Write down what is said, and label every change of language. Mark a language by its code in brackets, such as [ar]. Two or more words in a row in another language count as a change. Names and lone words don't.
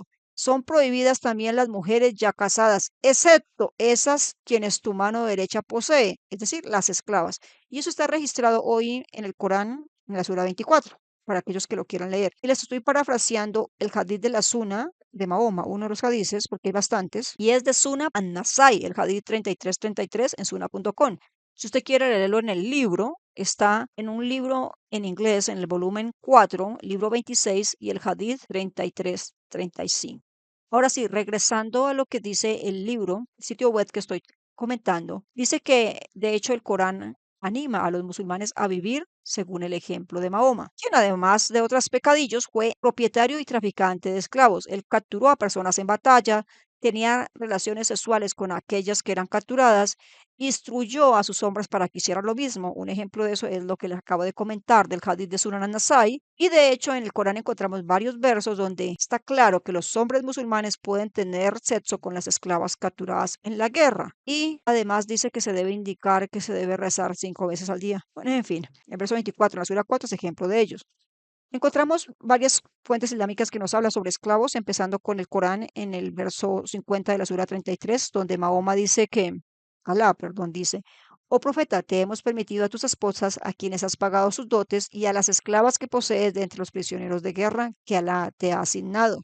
[es] Son prohibidas también las mujeres ya casadas, excepto esas quienes tu mano derecha posee, es decir, las esclavas. Y eso está registrado hoy en el Corán, en la Sura 24, para aquellos que lo quieran leer. Y les estoy parafraseando el hadith de la Suna de Mahoma, uno de los hadices, porque hay bastantes, y es de Suna an-Nasai, el hadith 3333 en suna.com. Si usted quiere leerlo en el libro, está en un libro en inglés, en el volumen 4, libro 26 y el hadith 3335. Ahora sí, regresando a lo que dice el libro, el sitio web que estoy comentando, dice que de hecho el Corán anima a los musulmanes a vivir según el ejemplo de Mahoma, quien además de otros pecadillos fue propietario y traficante de esclavos. Él capturó a personas en batalla, tenía relaciones sexuales con aquellas que eran capturadas, instruyó a sus hombres para que hicieran lo mismo. Un ejemplo de eso es lo que les acabo de comentar del hadith de Sunan an-Nasai. Y de hecho en el Corán encontramos varios versos donde está claro que los hombres musulmanes pueden tener sexo con las esclavas capturadas en la guerra. Y además dice que se debe indicar que se debe rezar 5 veces al día. Bueno, en fin, el verso 24 en la Sura 4 es ejemplo de ellos. Encontramos varias fuentes islámicas que nos hablan sobre esclavos, empezando con el Corán en el verso 50 de la Sura 33, donde Mahoma dice que, Alá, perdón, dice, oh profeta, te hemos permitido a tus esposas, a quienes has pagado sus dotes, y a las esclavas que posees de entre los prisioneros de guerra que Alá te ha asignado.